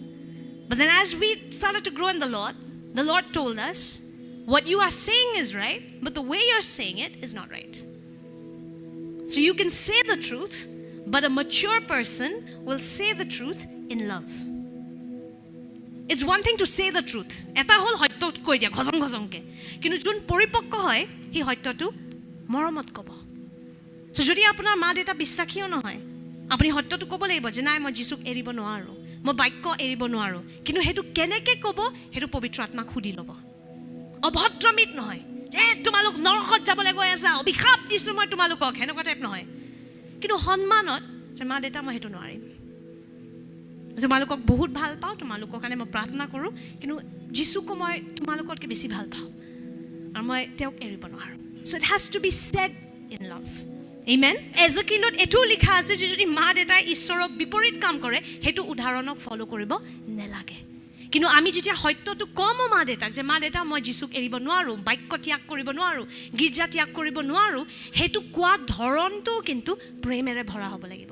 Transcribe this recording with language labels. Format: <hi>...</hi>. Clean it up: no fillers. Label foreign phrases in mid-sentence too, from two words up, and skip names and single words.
<en>But then as we started to grow in the Lord told us, what you are saying is right, but the way you're saying it is not right. So you can say the truth, but a mature person will say the truth in love. It's one thing to say the truth.</en> <as>এটা হ'ল হয়তো কৈ দিয়া ঘচং ঘচং কৈ। কিন্তু জন পৰিপক্ক হয়, হি হয়তো তু মৰমত ক'ব. So যদি আপোনাৰ মা দেউতা বিশ্বাসী নহয়, আপুনি হয়তো তু ক'ব লাগিব যে নাই মই যিশুক এৰিব নোৱাৰোঁ, মই বাক্য এৰিব নোৱাৰোঁ. কিন্তু সেইটো কেনেকৈ ক'ব, সেইটো পবিত্ৰ আত্মাক সুধি ল'ব. অভদ্ৰামি নহয়. যে তোমালোক নৰকত যাবলৈ গৈ আছা, অভিশাপ দিছোঁ মই তোমালোকক, তেনেকুৱা type নহয়. কিন্তু সন্মানত যে মা দেউতা মই সেইটো নোৱাৰিম. তোমালোকক বহুত ভাল পাওঁ, তোমালোকৰ কাৰণে মই প্ৰাৰ্থনা কৰোঁ, কিন্তু যিশুক মই তোমালোকতকৈ বেছি ভাল পাওঁ আৰু মই তেওঁক এৰিব নোৱাৰোঁ।</as> <en>So it has to be said in love. Amen.</en> <as>এজেকিলত এইটো লিখা আছে যে যদি মা দেউতাই ঈশ্বৰক বিপৰীত কাম কৰে সেইটো উদাহৰণক ফলো কৰিব নেলাগে। কিন্তু আমি যেতিয়া সত্যটো কম মা দেউতাক যে মা দেউতা মই যিশুক এৰিব নোৱাৰোঁ, বাক্য ত্যাগ কৰিব নোৱাৰোঁ, গীৰ্জা ত্যাগ কৰিব নোৱাৰোঁ, সেইটো কোৱা ধৰণটো কিন্তু প্ৰেমেৰে ভৰা হ'ব লাগিব।</as>